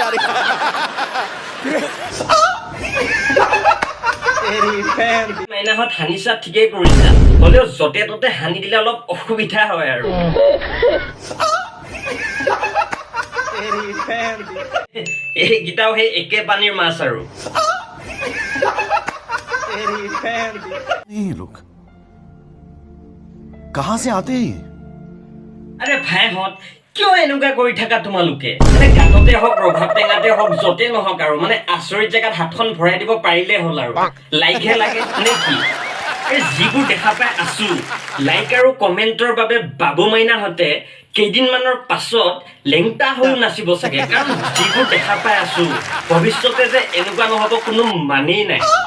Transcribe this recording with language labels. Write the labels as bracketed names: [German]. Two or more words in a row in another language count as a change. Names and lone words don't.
[Assamese] মাইনাহত হানিছা ঠিকেই কৰিছা হ'লেও যতে ততে হানি দিলে অলপ অসুবিধা হয় আৰু এইকেইটাও সেই একে পানীৰ মাছ আৰু [Hindi] ये लोग कहां से आते हैं [Assamese] আৰে ভাইহঁত কিয় এনেকুৱা কৰি থাকা তোমালোকে মানে গানতে হওক ৰভাব টেঙাতে হওক যতে নহওক আৰু মানে আচৰিত জেগাত হাতখন ভৰাই দিব পাৰিলে হ'ল আৰু লাইকহে লাগে নে কি যিবোৰ দেখা পাই আছো লাইক আৰু কমেণ্টৰ বাবে বাবু মাইনাহঁতে কেইদিনমানৰ পাছত লেংটা হৈ নাচিব চাগে কাৰণ যিবোৰ দেখা পাই আছো ভৱিষ্যতে যে এনেকুৱা নহ'ব কোনো মানেই নাই